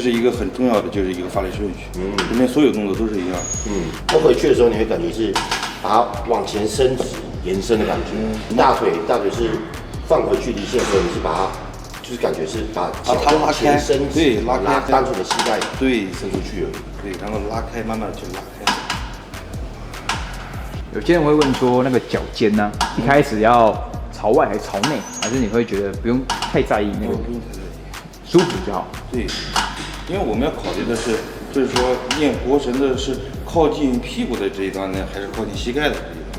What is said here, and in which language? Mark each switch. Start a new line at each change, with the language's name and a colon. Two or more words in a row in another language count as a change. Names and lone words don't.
Chinese: 这是一个很重要的，就是一个发力顺序。里面所有动作都是一样。那回去的时候，你会感觉是把它往前伸直、延伸的感觉。大腿是放回去离线的时候，你是把它。就是感觉是把它拉開，对，拉開，单纯的膝蓋對伸出去而已，对，然後拉開，慢慢的去拉開。有些人會問說，那個腳尖呢，一開始要朝外還是朝內，還是你會覺得不用太在意那個，不用太在意，舒服就好。對，因為我們要考慮的是，就是說練腘繩的是靠近屁股的這一端呢，還是靠近膝蓋的這一端？